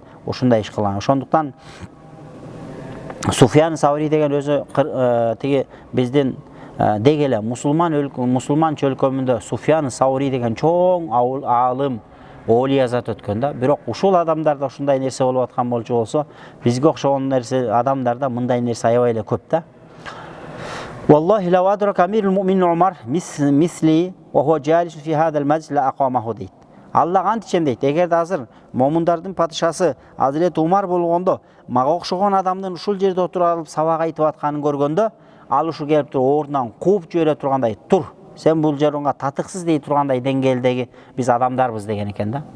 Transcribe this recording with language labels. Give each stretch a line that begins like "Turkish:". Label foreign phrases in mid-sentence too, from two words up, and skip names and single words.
Kyrgyz: Ушундай иш кылган. Ошондуктан Sufyan Sawri деген өзү тиги биздин дегеле мусулман өлкөмүндө Sufyan Sawri деген чоң аалым, олия зат өткөн да. Бирок ушул адамдарда ушундай нерсе болуп аткан болчу болсо, бизге окшогон нерсе адамдарда мындай нерсе аябай эле көп да.
Arabic: والله لو أدرك أمير المؤمنين عمر مثلي وهو جالس في هذا المجلس لأقامه deyт.
Kyrgyz: Аллага ант ичем дейт. Эгерде азыр момундардын падышасы Hazreti Умар болгондо, мага окшогон адамдын ушул жерде отуруп алып сабак айтып атканын көргөндө, ал ушу келип туруп ордунан кууп жибере тургандай, тур, сен бул жерге татыксыз дей тургандай деңгээлдеги биз адамдарбыз деген экен да.